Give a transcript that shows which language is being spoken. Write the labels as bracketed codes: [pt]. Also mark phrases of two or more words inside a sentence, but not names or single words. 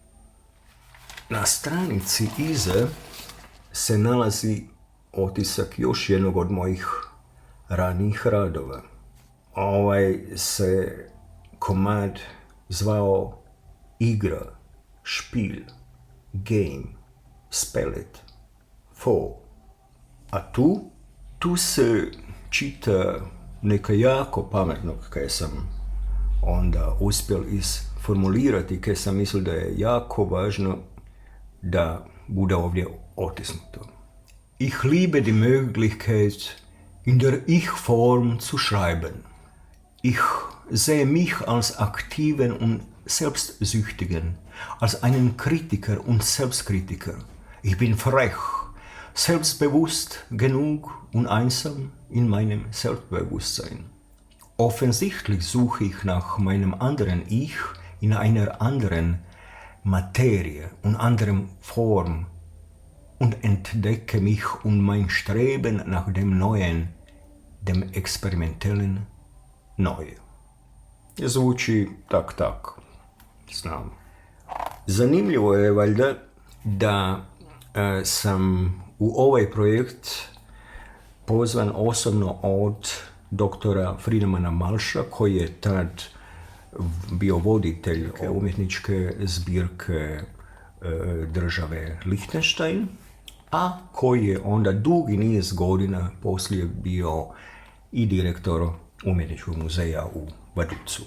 [hr] Na stranici iza se nalazi otisak još jednog od mojih ranijih radova. Ovaj se komad zvao igra, špil, [en] game, spellet, for. A tu se čita neka jako pametnog kaj sam onda uspjel isformulirati, kaj sam mislil da je jako važno da bude ovdje otisnuto. [de] Ich liebe die Möglichkeit, in der Ich-Form zu schreiben. Ich sehe mich als aktiven und selbstsüchtigen, als einen Kritiker und Selbstkritiker. Ich bin frech, selbstbewusst genug und einsam in meinem Selbstbewusstsein. Offensichtlich suche ich nach meinem anderen Ich in einer anderen Materie und anderen Form und entdecke mich und mein Streben nach dem Neuen, dem experimentellen Neue. [hr] Zvuči tak, znam. Zanimljivo je valjda da sam u ovaj projekt pozvan osobno od doktora Friedmana Malša, koji je tad bio voditelj umjetničke zbirke države Lihtenštajn, a koji je onda dugi niz godina poslije bio i direktor umjetničkog muzeja u Vaduz.